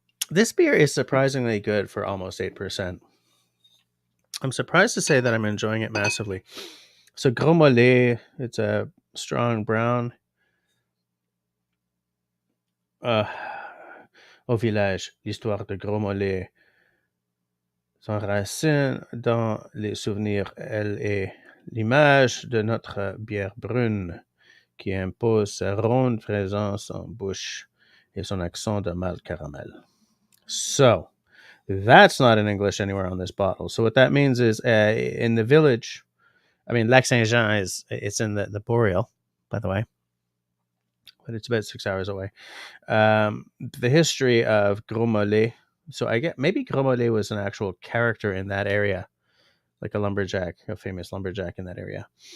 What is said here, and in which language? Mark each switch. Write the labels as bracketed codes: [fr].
[en] This beer is surprisingly good for almost 8%. I'm surprised to say that I'm enjoying it massively. So Gros Mollet, it's a strong brown. [fr] Au village, l'histoire de Gros Mollet s'enracine dans les souvenirs. Elle est l'image de notre bière brune qui impose sa ronde présence en bouche et son accent de malt caramel. [en] So, that's not in English anywhere on this bottle. So what that means is in the village, Lac Saint Jean it's in the Boreal, by the way, but it's about 6 hours away. The history of Gros Mollet. So I get maybe Gros Mollet was an actual character in that area, like a famous lumberjack in that area.